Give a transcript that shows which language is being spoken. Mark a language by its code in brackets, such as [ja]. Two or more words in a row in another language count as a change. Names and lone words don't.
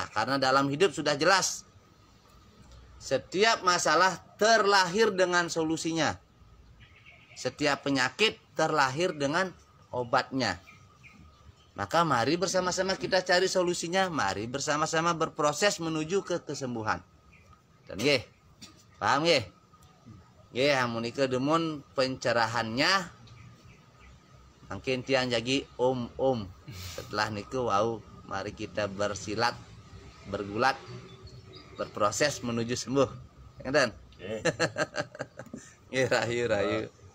[id] Karena dalam hidup sudah jelas, setiap masalah terlahir dengan solusinya. Setiap penyakit terlahir dengan obatnya. Maka mari bersama-sama kita cari solusinya. Mari bersama-sama berproses menuju ke kesembuhan. Dan ye, paham ye? [ban] Ye, amunika demun pencerahannya. [id] Mungkin tiang jadi om. Setelah niku wow, mari kita bersilat, bergulat, berproses menuju sembuh. Ya kan? Ya, rayu.